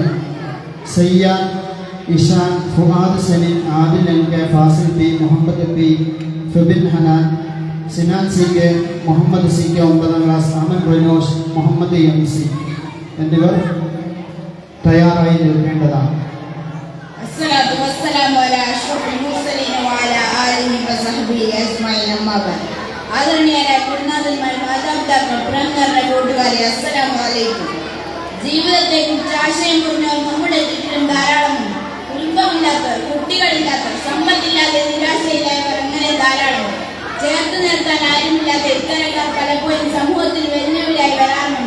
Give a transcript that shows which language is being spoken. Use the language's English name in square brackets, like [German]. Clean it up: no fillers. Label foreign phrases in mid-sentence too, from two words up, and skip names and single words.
[Malayalam] സയ്യാൻ, ഇഷാൻ, ഫുഹാദ് സലീം, ആദിൽ എൻ കെ, ഫാസിൽ പി, മുഹമ്മദ് പി, ഫെബിൻ ഹനാൻ, സിനാൻ സി കെ, മുഹമ്മദ് സി കെ 9ാം ക്ലാസ്, അമൻ റനോഷ്, മുഹമ്മദ് എം സി എന്നിവർ തയ്യാറായി നിൽക്കേണ്ടതാണ്. [Arabic] الصلاة والسلام على أشرف المرسلين وعلى آله وصحبه أجمعين أما بعد. [Malayalam] ആദരണീയരായ ഗുരുനാഥന്മാർ, മാതാപിതാക്കൾ, പ്രമുഖരുടെ കൂട്ടുകാരെ, [Arabic] السلام عليكم. [Malayalam] ജീവിതത്തെക്കുറിച്ച് ആശയം പറഞ്ഞവർ നമ്മുടെ ചുറ്റിലും ധാരാളമുണ്ട്. കുടുംബമില്ലാത്തവർ, കുട്ടികളില്ലാത്തവർ, സമ്പത്തില്ലാതെ നിരാശയിലായവർ, അങ്ങനെ ധാരാളമുണ്ട്. ചേർത്ത് നിർത്താൻ ആരുമില്ലാത്ത ഇത്തരക്കാർ പലപ്പോഴും സമൂഹത്തിൽ വെല്ലുവിളിയായി വരാറുണ്ട്.